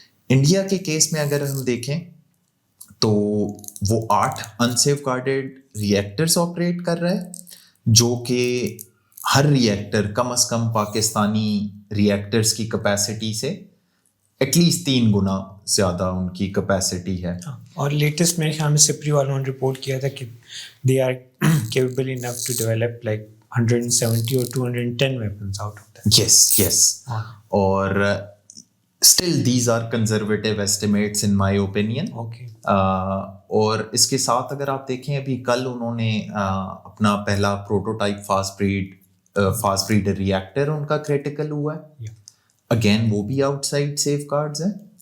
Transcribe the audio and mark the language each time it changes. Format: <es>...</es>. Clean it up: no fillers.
<ur>India کے case میں اگر ہم دیکھیں تو وہ 8 انسیف گارڈیڈ ریئیکٹرز آپریٹ کر رہا ہے, جو کہ ہر ریئیکٹر کم از کم پاکستانی ریئیکٹرز کی کیپیسٹی سے ایٹ لیسٹ 3 گنا زیادہ ان کی کیپیسٹی ہے. اور لیٹسٹ میرے خیال میں سپری والوں نے رپورٹ کیا تھا کہ</ur> <en>They are capable enough to develop like 170 اور 210 weapons out of that. Yes. اور still these are conservative estimates in my opinion. Okay.</en> <ur>اور اس کے ساتھ اگر آپ دیکھیں ابھی کل انہوں نے اپنا پہلا پروٹوٹائپ فاسٹ بریڈر ریئیکٹر ان کا کریٹیکل ہوا ہے. اگین وہ بھی آؤٹ سائڈ سیف گارڈز ہیں.</ur>